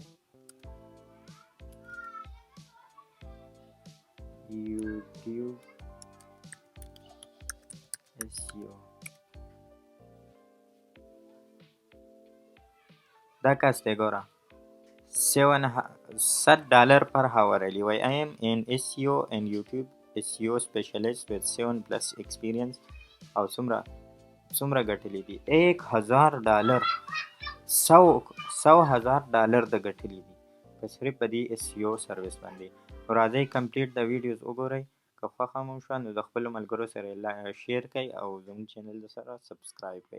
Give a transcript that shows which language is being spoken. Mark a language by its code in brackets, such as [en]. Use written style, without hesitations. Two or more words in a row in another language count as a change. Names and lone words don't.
[en] YouTube SEO. [ps] دا کس دی، ګوره. [en] $7 per hour علی وای. I am an SEO and YouTube SEO specialist with 7+ experience. [ps] او څومره ګټلی دي؟ $1000 $100,000 د ګټلی دي په صرف په دې SEO سروس باندې. نو راځئ کمپلیټ د ویډیوز وګورئ. که خوښه مو شوه نو د خپلو ملګرو سره شیر کړئ او زموږ چینل سره سبسکرایب کړئ.